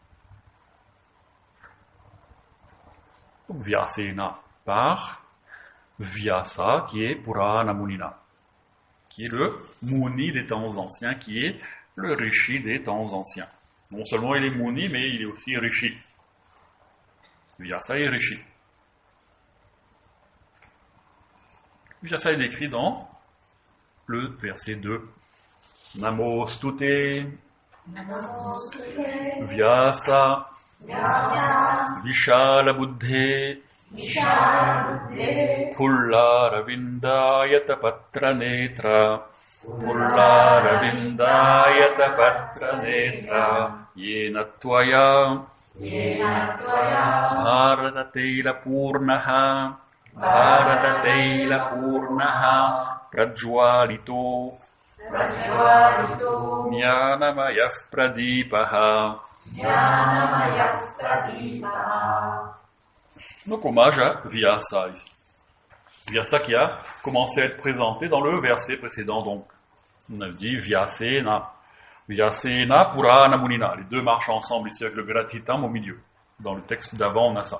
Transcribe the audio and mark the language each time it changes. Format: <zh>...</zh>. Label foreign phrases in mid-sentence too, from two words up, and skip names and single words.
<fr>Donc Vyasena par Vyasa, qui est</fr> <sa>पुराण मुनिना,</sa> <fr>qui est le Muni des temps anciens, qui est le Rishi des temps anciens. Non seulement il est Muni, mais il est aussi Rishi. Vyasa est Rishi. Vyasa est décrit dans le verset 2.</fr> <sa>नमोस्तुते व्यास विशाल बुद्धे पुल्लारविन्दायत पत्रनेत्र पुल्लारविन्दायत पत्रनेत्र येन त्वया भारततैल पूर्णः भारततैल पूर्णः प्रज्वलितो ज्ञानमयः प्रदीपः.</sa> <fr>Donc hommage à Vyasa ici. Vyasa qui a commencé à être présenté dans le verset précédent, donc on a dit Vyasena.</fr> <sa>व्यासेन पुराण मुनिना.</sa> <fr>Les deux marchent ensemble ici avec le Gratitam au milieu. Dans le texte d'avant, on a ça.</fr>